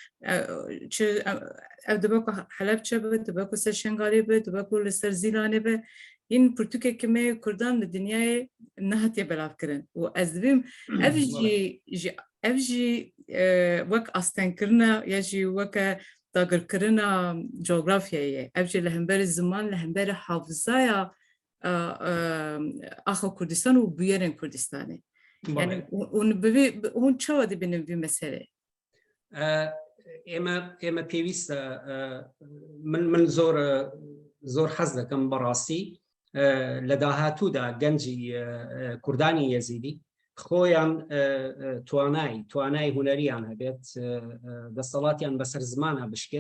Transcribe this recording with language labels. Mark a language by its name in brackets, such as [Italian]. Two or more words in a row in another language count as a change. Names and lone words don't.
[Kurdish] ev dibe ku Helepçe be dibe ku ser Şengalê be dibe ku li ser Zîlanê be hîn pirtûkekî me Kurdan li dinyayê nehatiye belavkirin û ez dibîm ev jî wek astenkirina ya jî weke dagirkirina coğrafyayê ev jî li hemberî ziman li hemberî hafızaya axa Kurdistan û bûyerên Kurdistanê yani hûn çawa dibînin vî meselê [Central Kurdish] ئێمە پێویستە من زۆر حەز دەکەم بەڕاستی لە داهاتوودا گەنجی کوردانی یەزیدی خۆیان توانای هوەریان هەبێت دەسەڵاتیان بەسەر زمانە بشکێت